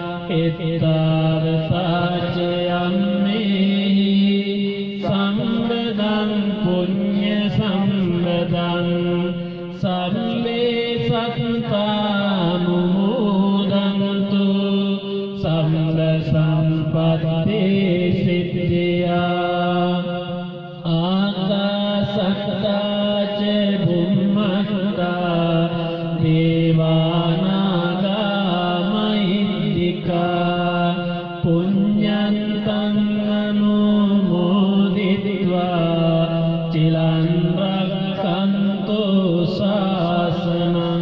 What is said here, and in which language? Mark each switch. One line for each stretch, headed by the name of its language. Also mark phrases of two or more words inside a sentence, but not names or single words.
Pali: එත්තාවතාච අම්මේ සම්බදං පුඤ්ඤ සම්බදං සම්මේ සත්තානුමෝදන්තු සම්බ සම්පත්ති සිද්ධියා ආකාසත්තා ච බුම්මත්තා දේවානාගා මහිද්దికා පුඤ්ඤන්තං අනුමෝදිත්වා චිලං රක්ඛන්තු ශාසනං